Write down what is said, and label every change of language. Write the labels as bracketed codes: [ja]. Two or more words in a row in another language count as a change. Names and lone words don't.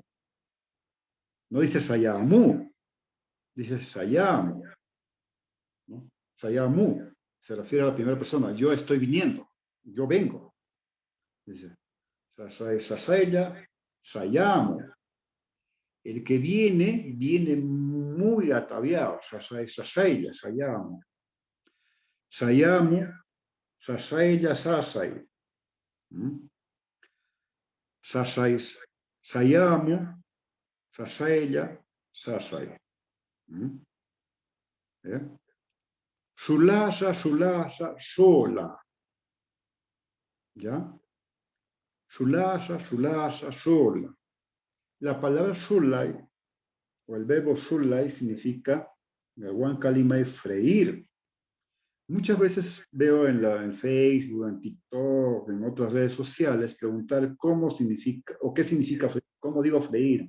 [es] No dice Sayamu, dice Sayamu, ¿no? Sayamu se refiere a la primera persona. Yo estoy viniendo, yo vengo. [qu] Dice Sasaya, Sayamu. [es] El que viene, viene muy ataviado. [qu] Sasaya, Sayamu. Sayamu, Sasaya, Sasay. Sasay, Sayamu, Sasaya, Sasay. Sulasa, Sulasa, Sola. ¿Ya? Sulasa, Sulasa, Sola. [es] La palabra Sulay, o el verbo Sulay, significa, en Huanca Lima, freír. Muchas veces veo en Facebook, en TikTok, en otras redes sociales, preguntar cómo significa, o qué significa freír, cómo digo freír.